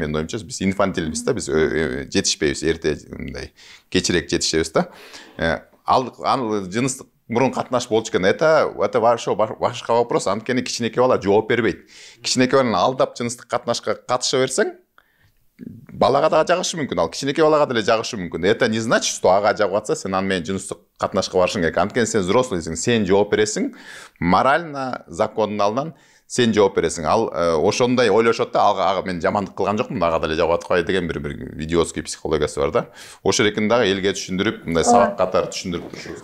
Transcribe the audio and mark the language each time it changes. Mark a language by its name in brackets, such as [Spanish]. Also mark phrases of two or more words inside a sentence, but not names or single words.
[Kyrgyz] Менин оюмча биз инфантилбиз да, биз жетишпейбиз, эрте мындай кечирээк жетишебиз да. Ал жыныстык мурун катнаш болчу экен. [Russian] Это башка вопрос. [Kyrgyz] Анткени кичинекей бала жооп бербейт. Кичинекей баланы алдап жыныстык катнашка катыша берсең, балага да жагышы мүмкүн, ал кичинекей балага деле жагышы мүмкүн. [Russian] Это не значит, что [Kyrgyz] ага жагып атса, сен аны менен жыныстык катнашка барышың керек. Анткени сен взрослыйсың, сен жооп бересиң, морально закондун алдынан сен жооп бересиң. Ал ошондой ойлошот да, ага мен жамандык кылган жокмун, ага деле жагып аткай деген бир идиотский психологиясы бар да. Ошол эркин дагы элге түшүндүрүп, мындай сабак катары түшүндүрүп турушубуз.